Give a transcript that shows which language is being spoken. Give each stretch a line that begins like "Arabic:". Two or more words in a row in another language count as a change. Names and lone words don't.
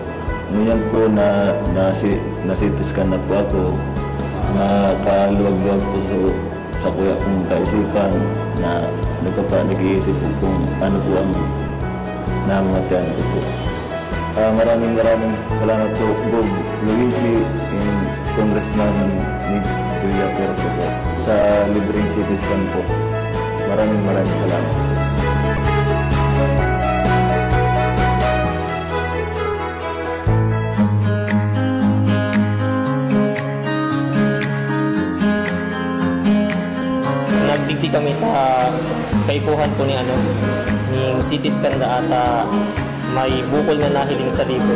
Filipino: Ngayon po nasitiskan na po ako. Nakaluwag-luwag po sa kuya kong kaisipan na nag-iisip po kung ano po ang namamatayan ko po. Maraming salamat po, Bob Luigi and Congressman Mix Villapuerte po sa libreng CT scan po. Maraming salamat.
Bikol: Nagdigdi kami kaipuhan po ni CT scan da ata may bukol na nahiling sa liver.